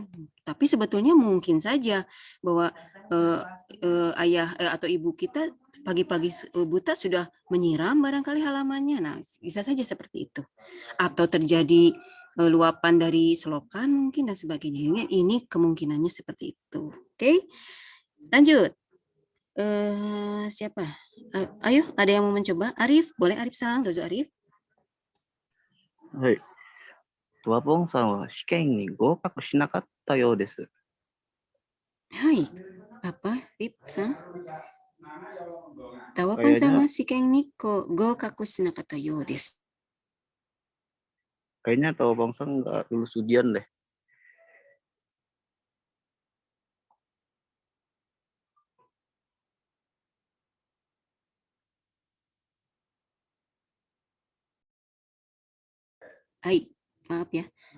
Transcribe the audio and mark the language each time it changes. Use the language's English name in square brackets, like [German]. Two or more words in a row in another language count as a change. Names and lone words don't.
[Indonesian] Tapi sebetulnya mungkin saja bahwa ayah atau ibu kita pagi-pagi buta sudah menyiram barangkali halamannya. Nah, bisa saja seperti itu. Atau terjadi luapan dari selokan mungkin dan sebagainya. Ini kemungkinannya seperti itu. Oke, lanjut. Siapa? Ayo, ada yang mau mencoba? Arif, boleh Arif sang, dozo Arif. [Japanese] はい。トワポンさんは試験に合格しなかったようです。 [Indonesian] Hai, apa Arif sang? Tawapan Kayaknya [Japanese] さま試験に合格しなかったようです. [Indonesian] kayaknya Tawapong Sang nggak lulus ujian deh. Hai, maaf ya.